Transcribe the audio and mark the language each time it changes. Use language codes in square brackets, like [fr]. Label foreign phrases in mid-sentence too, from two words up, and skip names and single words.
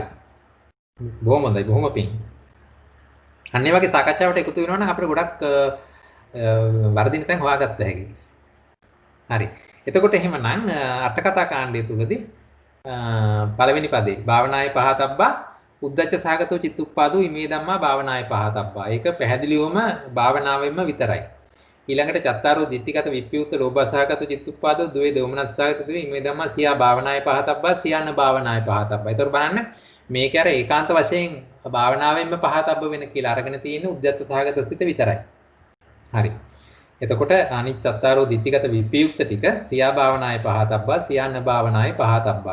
[si] බොහොම හොඳයි බොහොම පිං. අන්නේ වගේ සාකච්ඡාවට එකතු වෙනවා නම් අපිට ගොඩක් වර්ධින තැන් හොයාගත්ත හැකියි. හරි. එතකොට එහෙමනම් අර්ථ කතා කාණ්ඩය තුලදී පළවෙනි පදේ [pi] භාවනායේ පහතබ්බා උද්දච්ච සහගතෝ චිත්තුප්පාදෝ ඉමේ ධම්මා භාවනායේ පහතබ්බා. [si] ඒක පැහැදිලිවම භාවනාවෙන්ම විතරයි. [pi] ඊළඟට චත්තාරෝ දිට්ඨිගත විප්පයුක්ත ලෝභසහගත චිත්තුප්පාදෝ ද්වේ දෝමනස්සහගත ද්වේ ඉමේ ධම්මා සියා භාවනායේ පහතබ්බා සියාන භාවනායේ පහතබ්බා. [si] ඒතර බලන්න මේක අර ඒකාන්ත වශයෙන් භාවනාවෙන්ම පහතබ්බ වෙන කියලා අරගෙන තියෙන උද්දච්ච සහගත සිත විතරයි. හරි. එතකොට අනිත් [pi] චත්තාරෝ දිට්ඨිගත විප්පයුක්ත ටික සියා භාවනායේ පහතබ්බා සියාන භාවනායේ පහතබ්බා.